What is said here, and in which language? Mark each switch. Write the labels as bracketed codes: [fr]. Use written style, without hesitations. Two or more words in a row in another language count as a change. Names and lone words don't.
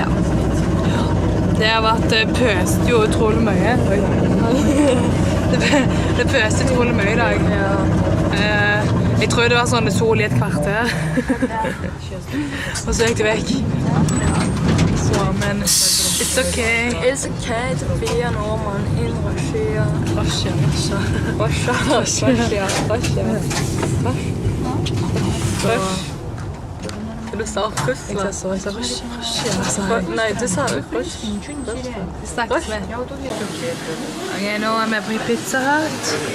[no] det har vært pøst jo utrolig mye. Det pøste utrolig mye i dag. Jeg tror det var sånn det sol i et kvarter. Og så gikk det vekk. Så, men [en] it's okay. It's okay to be a Norman in Russia. Russia. [no] Du sa Russland. Jeg sa Russia. Nei, du sa Russland. Vi snakkes med. Ok, nå er vi på Pizza Hut.